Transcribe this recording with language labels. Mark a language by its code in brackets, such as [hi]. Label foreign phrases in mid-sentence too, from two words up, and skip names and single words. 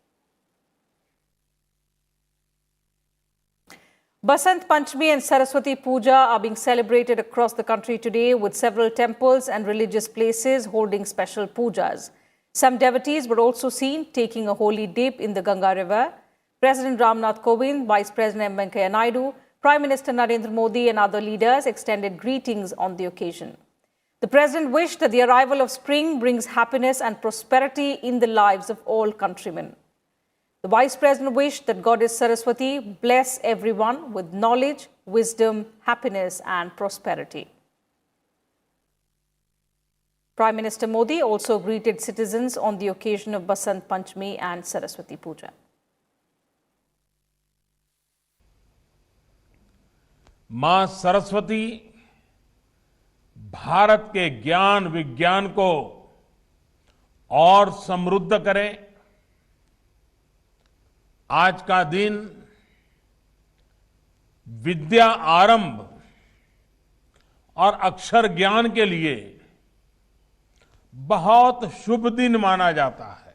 [en] Basant Panchami and Saraswati Puja are being celebrated across the country today, with several temples and religious places holding special pujas. Some devotees were also seen taking a holy dip in the Ganga River. President Ramnath Kovind, Vice President M. Venkaiah Naidu, Prime Minister Narendra Modi and other leaders extended greetings on the occasion. The President wished that the arrival of spring brings happiness and prosperity in the lives of all countrymen. The Vice President wished that Goddess Saraswati bless everyone with knowledge, wisdom, happiness and prosperity. Prime Minister Modi also greeted citizens on the occasion of Basant Panchami and Saraswati Puja. [hi] मां सरस्वती भारत के ज्ञान विज्ञान को और समृद्ध करे। आज का दिन विद्या आरंभ और अक्षर ज्ञान के लिए बहुत शुभ दिन माना जाता है।